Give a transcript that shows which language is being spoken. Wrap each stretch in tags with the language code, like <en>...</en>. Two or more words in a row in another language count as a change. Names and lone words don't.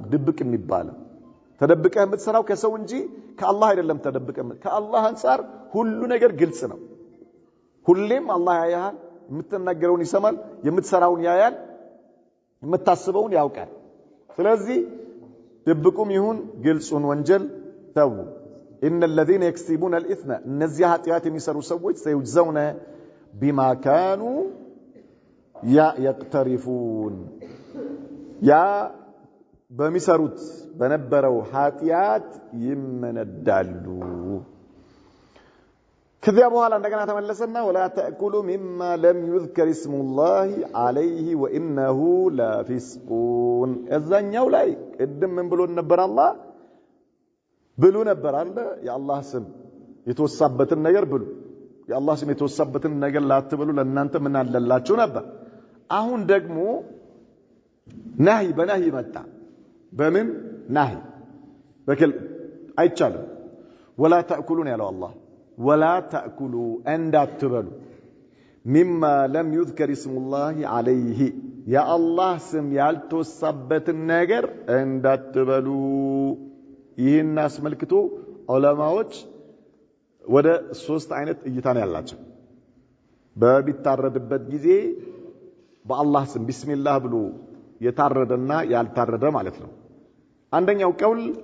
<am>ድብቅ የሚባለው ተደብቀህ የምትሰራው ከሰው እንጂ ከአላህ አይደለም ተደብቀህ ከአላህ አንፃር ሁሉ ነገር ግልጽ ነው ሁሌም አላህ ያያል የምትናገረውን ይሰማል የምትሰራውን ያያል የምታስበውን ያውቃል ስለዚህ ድብቁም ይሁን ግልጹን ወንጀል ተው</am> <ar>ان الذين يكسبون الاثم</ar> <am>እነዚህ ኃጢያት የሚሰሩ ሰዎች</am> <ar>سيجزون بما كانوا</ar> <am>يقترفون ያ በሚሰሩት በነበረው ኃጢያት ይመነዳሉ ከዚያ በኋላ እንደገና ተመለሰና</am> <ar>ولا تأكلوا مما لم يذكر اسم الله عليه وإنه لفسق</ar> <am>እዛኛው ላይ ቅድም ምን ብሎ ነበር አላህ ብሉ ነበር አለ የአላህ ስም የተወሳበትን ነገር ብሉ የአላህ ስም የተወሳበትን ነገር ላትበሉ ለእናንተ ምን አለላችሁ ነበር አሁን ደግሞ ነህይ በነህይ መጣ በምን ነህይ በክል አይቻልም</am> <ar>ولا تأكلون</ar> <am>ያለው አላህ</am> <ar>ولا تأكلوا</ar> <am>እንዳትበሉ</am> <ar>مما لم يذكر اسم الله عليه يا الله</ar> <am>ስም ያልተወሳበትን ነገር እንዳትበሉ ይህን አስመልክቶ ዑለማዎች ወደ 3 አይነት እይታ ነው ያላቸው በቢታረድበት ጊዜ በአላህ ስም ቢስሚላህ ብሎ የታረደና ያልታረደ ማለት ነው አንደኛው ቀውል</am>